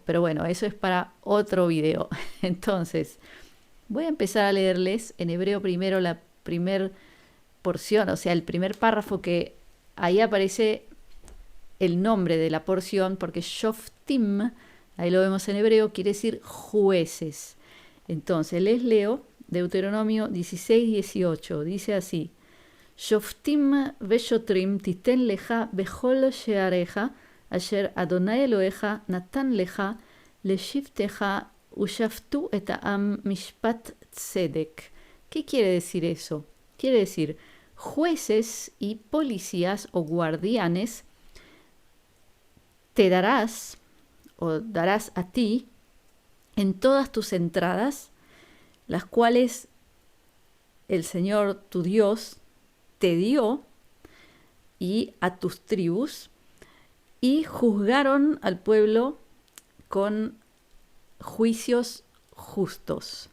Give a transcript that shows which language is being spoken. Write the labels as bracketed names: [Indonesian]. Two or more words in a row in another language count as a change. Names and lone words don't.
[Spanish] Pero bueno, eso es para otro video. Entonces, voy a empezar a leerles en hebreo primero la primer porción, o sea, el primer párrafo que ahí aparece el nombre de la porción, porque Shoftim, ahí lo vemos en hebreo, quiere decir jueces. Entonces, les leo Deuteronomio 16:18. Dice así: [Hebrew] שופטים ושוטרים תתן לך בכל שעריך אשר אדוני אלוהיך נתן לך לשבטיך ושפטו את העם משפט צדק. [Spanish] ¿Qué quiere decir eso? Quiere decir jueces y policías o guardianes te darás o darás a ti en todas tus entradas, las cuales el Señor tu Dios te dio y a tus tribus, y juzgaron al pueblo con juicios justos.